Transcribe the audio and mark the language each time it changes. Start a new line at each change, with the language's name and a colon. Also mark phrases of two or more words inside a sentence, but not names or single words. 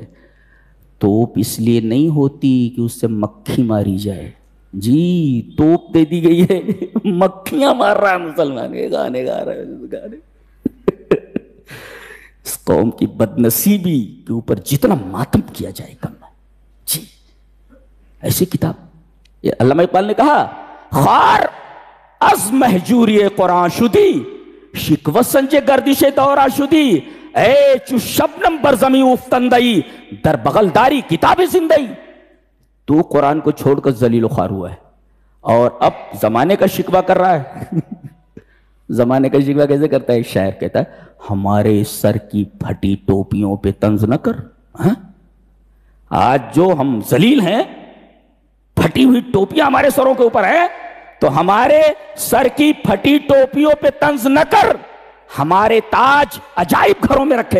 Urdu: توپ اس لیے نہیں ہوتی کہ اس سے مکھی ماری جائے، جی توپ دے دی گئی ہے، مکھیاں مار رہا ہے مسلمان، گانے گا رہا ہے گانے۔ اس قوم کی بدنصیبی کے اوپر جتنا ماتم کیا جائے کم ہے، جی ایسی کتاب۔ یہ علامہ اقبال نے کہا
Persian: خار از محجوری قرآن شدی، شکوہ سنجے گردش دورہ شدی، اے چو شبنم بر زمیں افتندئی، در بغل داری کتاب زندئی۔
Urdu: تو قرآن کو چھوڑ کر ذلیل و خوار ہوا ہے، اور اب زمانے کا شکوہ کر رہا ہے۔ زمانے کا شکوہ کیسے کرتا ہے؟ ایک شاعر کہتا ہے ہمارے سر کی پھٹی ٹوپیوں پہ طنز نہ کر۔ آج جو ہم ذلیل ہیں، پھٹی ہوئی ٹوپیاں ہمارے سروں کے اوپر ہیں، تو ہمارے سر کی پھٹی ٹوپیوں پہ طنز نہ کر، ہمارے تاج عجائب گھروں میں رکھے۔